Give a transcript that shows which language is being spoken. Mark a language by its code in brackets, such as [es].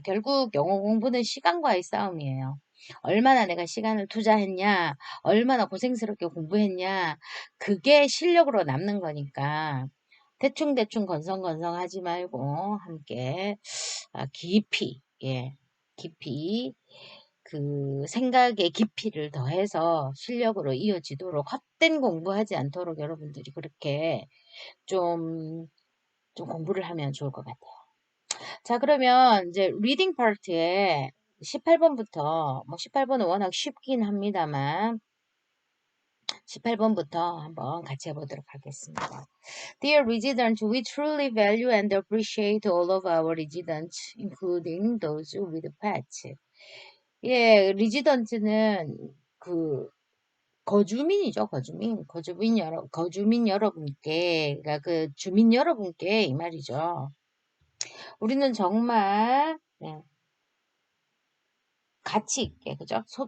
[ko] 결국 영어 공부는 시간과의 싸움이에요. 얼마나 내가 시간을 투자했냐, 얼마나 고생스럽게 공부했냐, 그게 실력으로 남는 거니까 대충대충 건성건성 하지 말고 함께 깊이, 예, 깊이 그 생각의 깊이를 더해서 실력으로 이어지도록 헛된 공부하지 않도록 여러분들이 그렇게 좀, 좀 공부를 하면 좋을 것 같아요. 자, 그러면 이제 리딩 파트에 18번부터, 뭐 18번은 워낙 쉽긴 합니다만, 18번부터 한번 같이 해보도록 하겠습니다. [en] Dear residents, we truly value and appreciate all of our residents, including those with pets. [ko] 예, 리지던트는 그 거주민이죠, 거주민. 거주민 여러분께, 그러니까 그 주민 여러분께 이 말이죠. 우리는 정말 가치 있게, 그죠?